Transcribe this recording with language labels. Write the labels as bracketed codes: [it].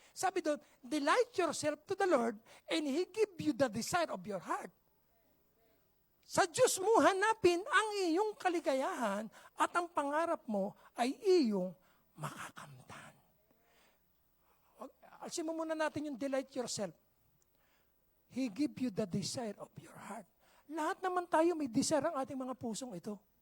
[tl] Sabi doon, [en] delight yourself to the Lord and He give you the desire of your heart. [tl] Sa Diyos mo hanapin ang iyong kaligayahan at ang pangarap mo ay iyong makakamtan. Alisin mo muna natin yung [en] delight yourself. He give you the desire of your heart. [tl] Lahat naman tayo may desire ang ating mga pusong ito.